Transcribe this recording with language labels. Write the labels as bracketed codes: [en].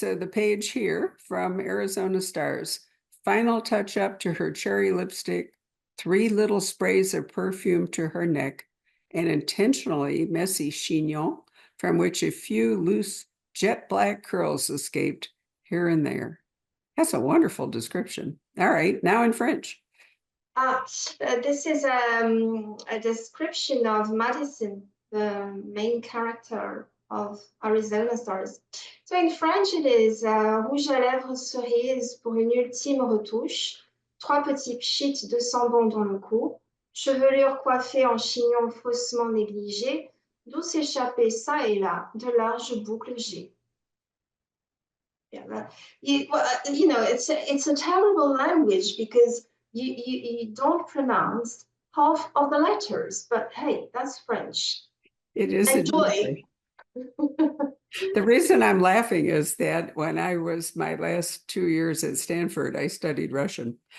[en] So the page here from Arizona Stars. Final touch up to her cherry lipstick, 3 little sprays of perfume to her neck, an intentionally messy chignon from which a few loose jet black curls escaped here and there. That's a wonderful description. All right. Now in French. This is a description of Madison, the main character of Arizona Stars. [fr] So in French, it is rouge à lèvres cerise pour une ultime retouche, 3 petits pchits de sambon dans le cou, chevelure coiffée en chignon faussement négligé, douce échappée ça et là, de larges boucles G. [en] Yeah, you know, it's a terrible language because you don't pronounce half of the letters, but hey, that's French. It is Enjoy. adorable. The reason I'm laughing is that when I was my last 2 years at Stanford, I studied Russian.